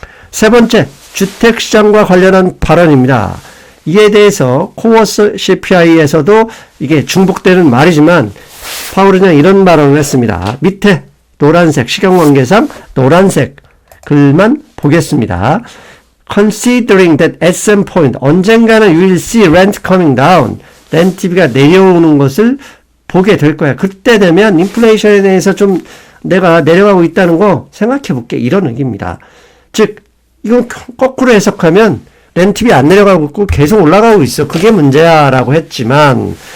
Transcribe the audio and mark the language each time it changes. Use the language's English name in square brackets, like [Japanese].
[Korean] 세 번째, 주택시장과 관련한 발언입니다. 이에 대해서 코어 CPI에서도 이게 중복되는 말이지만 파월 의장이 이런 발언을 했습니다. 밑에 노란색, 시간관계상 노란색 글만 보겠습니다. [English] Considering that at some point, 언젠가는 you will see rent coming down. [Korean] 렌트비가 내려오는 것을 보게 될 거야. 그때 되면 인플레이션에 대해서 좀 내가 내려가고 있다는 거 생각해 볼게. 이런 의미입니다. 즉, 이건 거꾸로 해석하면 렌트비 안 내려가고 있고 계속 올라가고 있어. 그게 문제야 라고 했지만